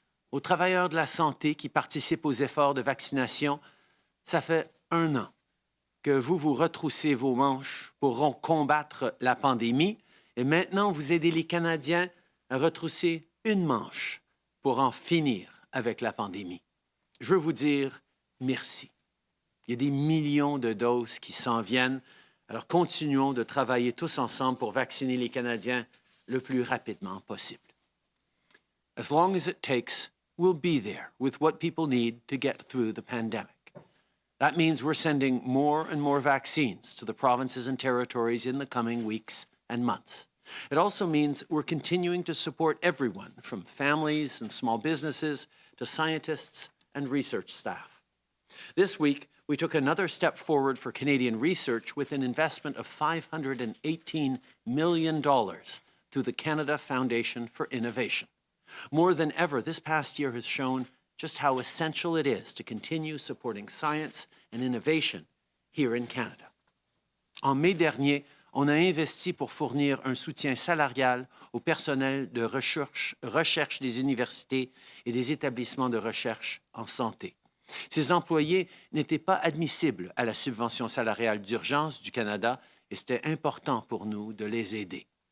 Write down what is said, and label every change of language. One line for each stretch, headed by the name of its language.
French: Aux travailleurs de la santé qui participent aux efforts de vaccination, ça fait 1 an que vous retroussez vos manches pour combattre la pandémie et maintenant vous aidez les Canadiens à retrousser une manche pour en finir avec la pandémie. Je veux vous dire merci. Il y a des millions de doses qui s'en viennent, alors continuons de travailler tous ensemble pour vacciner les Canadiens le plus rapidement possible.
English: As long as it takes, we'll be there with what people need to get through the pandemic. That means we're sending more and more vaccines to the provinces and territories in the coming weeks and months. It also means we're continuing to support everyone, from families and small businesses to scientists and research staff. This week, we took another step forward for Canadian research with an investment of $518 million through the Canada Foundation for Innovation. More than ever, this past year has shown just how essential it is to continue supporting science and innovation here in Canada.
French: En mai dernier, on a investi pour fournir un soutien salarial au personnel de recherche des universités et des établissements de recherche en santé. Ces employés n'étaient pas admissibles à la subvention salariale d'urgence du Canada et c'était important pour nous de les aider.